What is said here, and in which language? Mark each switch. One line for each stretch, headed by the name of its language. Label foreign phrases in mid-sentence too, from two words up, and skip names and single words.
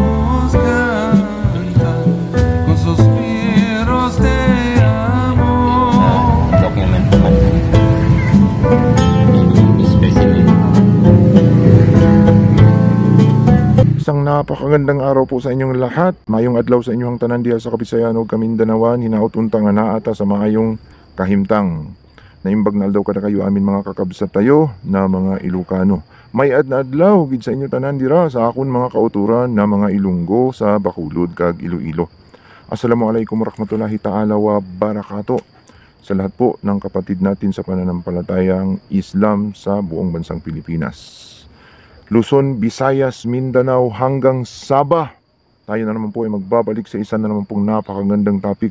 Filipino: Document naman. Specimen. Isang napakagandang araw po sa inyong lahat.
Cebuano: Mayong adlaw sa inyong tanan diha sa Kabisayan ug Kamindanawan. Hinaot untang nga naa ta sa maayong kahimtang.
Iloko: Naimbag na adlaw kada kayo amin mga kakabsat tayo na mga Ilocano.
Hiligaynon: May adlaw gid sa inyo tanan dira sa akon mga kauturan na mga Ilonggo sa Bacolod kag Iloilo.
Arabic: السلام عليكم ورحمة الله تعالى وبركاته
Filipino: sa lahat po ng kapatid natin sa pananampalatayang Islam sa buong bansang Pilipinas. Luzon, Visayas, Mindanao hanggang Sabah. Tayo na naman po ay magbabalik sa isa na naman pong napakagandang topic.